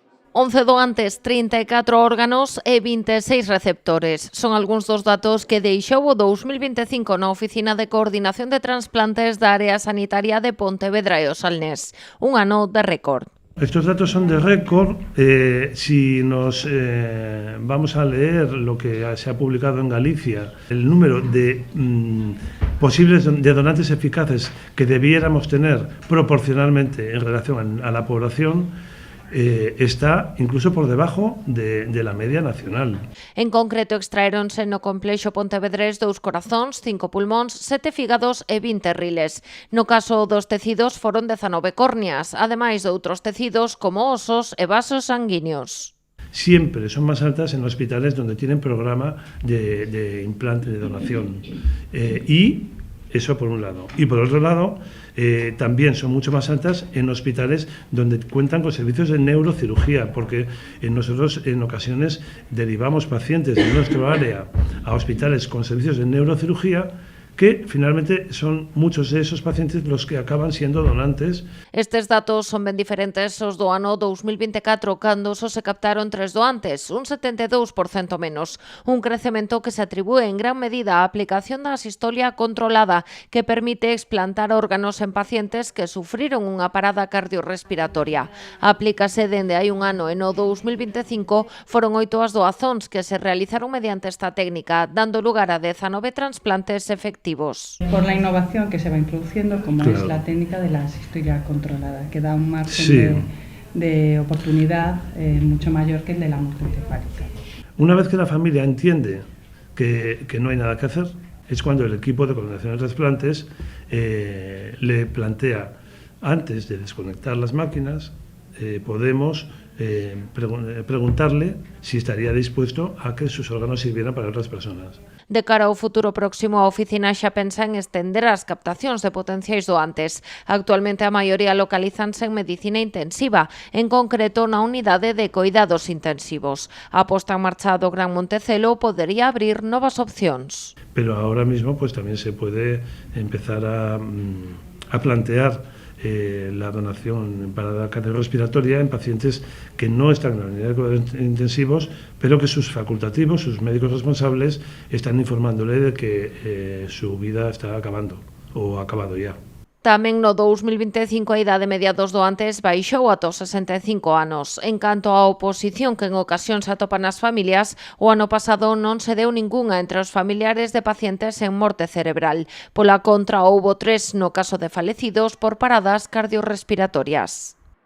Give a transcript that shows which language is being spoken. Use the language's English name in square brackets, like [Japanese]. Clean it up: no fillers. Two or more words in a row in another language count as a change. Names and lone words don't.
[Galician] 11 doantes, 34 órganos e 26 receptores. Son algúns dos datos que deixou o 2025 na Oficina de Coordinación de Transplantes da Área Sanitaria de Pontevedra e o Salnés. Un ano de récord. [Spanish] Estos datos son de récord. Si nos vamos a leer lo que se ha publicado en Galicia, el número de posibles de donantes eficaces que debiéramos tener proporcionalmente en relación a la población, está incluso por debajo de la media nacional. [Galician] En concreto, extraeronse no complexo pontevedrés 2 corazóns, 5 pulmóns, 7 fígados e 20 riles. No caso dos tecidos foron 19 córneas, ademais de outros tecidos como osos e vasos sanguíneos. [Spanish] Siempre son más altas en hospitales donde tienen programa de implante de donación. Y eso por un lado. Y por otro lado, también son mucho más altas en hospitales donde cuentan con servicios de neurocirugía, porque nosotros en ocasiones derivamos pacientes de nuestro área a hospitales con servicios de neurocirugía, que finalmente son muchos de esos pacientes los que acaban siendo donantes. [Galician] Estes datos son ben diferentes aos do ano 2024, cando só se captaron 3 doantes, un 72% menos. Un crecemento que se atribúe en gran medida á aplicación da asistolia controlada, que permite explantar órganos en pacientes que sufriron unha parada cardiorrespiratoria. Aplícase dende hai un ano e no 2025 foron 8 as doazóns que se realizaron mediante esta técnica, dando lugar a 19 transplantes efectivos. [Spanish] Por la innovación que se va introduciendo, como es la técnica de la asistolia controlada, que da un margen de oportunidad mucho mayor que el de la muerte encefálica. Una vez que la familia entiende que no hay nada que hacer, es cuando el equipo de coordinación de trasplantes le plantea, antes de desconectar las máquinas, podemos preguntarle si estaría dispuesto a que sus órganos sirvieran para otras personas. [Galician] De cara ao futuro próximo, a oficina xa pensa en estender as captacións de potenciais doantes. Actualmente a maioría localízanse en medicina intensiva, en concreto na unidade de coidados intensivos. A posta en marcha do Gran Montecelo podería abrir novas opcións. [Spanish] Pero ahora mismo pues también se puede empezar a plantear la donación para la cardiorrespiratoria en pacientes que no están en la unidad de cuidados intensivos, pero que sus facultativos, sus médicos responsables, están informándole de que su vida está acabando o ha acabado ya. [Galician] Tamén no 2025 a idade media dos doantes baixou ata os 65 anos. En canto á oposición que en ocasión se atopa nas familias, o ano pasado non se deu ningunha entre os familiares de pacientes en morte cerebral. Pola contra, houbo 3 no caso de falecidos por paradas cardiorrespiratorias.